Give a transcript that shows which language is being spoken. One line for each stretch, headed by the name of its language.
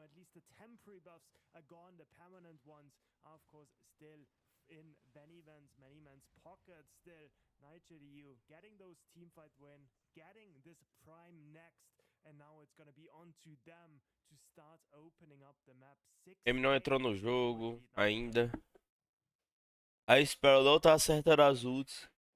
English: At least the temporary buffs are gone. The permanent ones are, of course, still in many man's pocket. Still, NightShadeU getting those team fight win, getting this prime next, and now it's gonna be on to them to start opening up the map.
Portuguese: Ele não entrou no jogo ainda. A Sparrow tá acertando as ults.